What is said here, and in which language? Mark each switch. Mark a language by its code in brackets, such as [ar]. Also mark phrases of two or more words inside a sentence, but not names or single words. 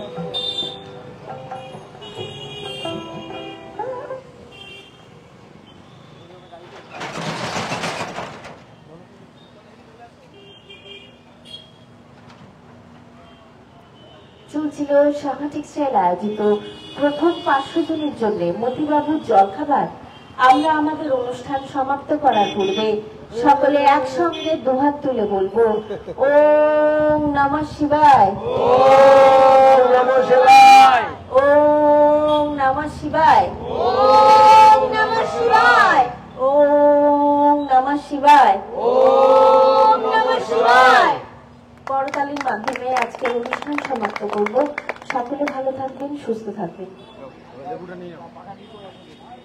[bn] চলছিল সাহা টেক্সটাইল আয়োজিত প্রথম 500 জনের জন্য মতিবাবুর জলখাবার। আমরা আমাদের অনুষ্ঠান সমাপ্ত করার পূর্বে সকলে একসঙ্গে দুহাত তুলে বলবো [sa] ওম নমঃ শিবায়, ওম নমঃ শিবায়, ওম নমঃ শিবায়, ওম নমঃ শিবায়, ওম নমঃ শিবায়, ওম নমঃ শিবায়। [bn] করতালির মাধ্যমে আজকের অনুষ্ঠান সমাপ্ত করব। সকলে ভালো থাকবেন, সুস্থ থাকবেন।